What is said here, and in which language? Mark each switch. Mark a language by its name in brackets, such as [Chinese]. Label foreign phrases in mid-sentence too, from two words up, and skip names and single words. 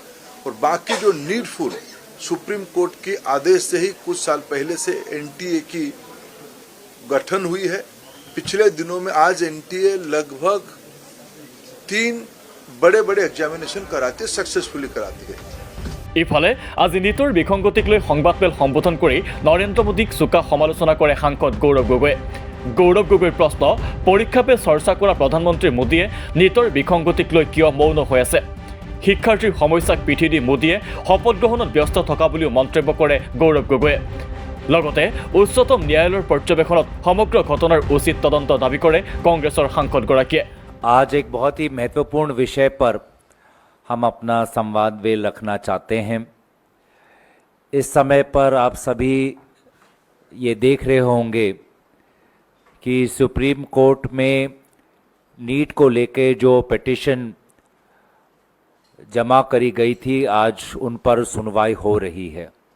[Hindi] और बाकी जो नीडफुल सुप्रीम कोर्ट के आदेश से ही कुछ साल पहले से एनटीए की गठन हुई है। पिछले दिनों में आज एनटीए लगभग 3 बड़े बड़े एग्जामिनेशन कराती है, सक्सेसफुली कराती है। [Assamese] ইফালে আজি নীটৰ বিসংগতিক লৈ সংবাদমেল সম্বোধন কৰি নৰেন্দ্ৰ মোদীক চোকা সমালোচনা কৰে সাংসদ গৌৰৱ গগৈয়ে। গৌৰৱ গগৈৰ প্ৰশ্ন, পৰীক্ষা পে চৰ্চা কৰা প্ৰধানমন্ত্ৰী মোদীয়ে নীটৰ বিসংগতিক লৈ কিয় মৌন হৈ আছে? শিক্ষাৰ্থীৰ সমস্যাক পিঠি দি মোদীয়ে শপত গ্ৰহণত ব্যস্ত থকা বুলিও মন্তব্য কৰে গৌৰৱ গগৈয়ে। লগতে উচ্চতম ন্যায়ালয়ৰ পৰ্যবেক্ষণত সমগ্ৰ ঘটনাৰ উচিত তদন্ত দাবী কৰে কংগ্ৰেছৰ সাংসদগৰাকীয়ে। [Hindi] आज एक बहुत ही महत्वपूर्ण विषय पर हम अपना संवाद वेल रखना चाहते हैं। इस समय पर आप सभी ये देख रहे होंगे कि सुप्रीम कोर्ट में नीट को लेके जो पिटीशन जमा करी गई थी, आज उन पर सुनवाई हो रही है।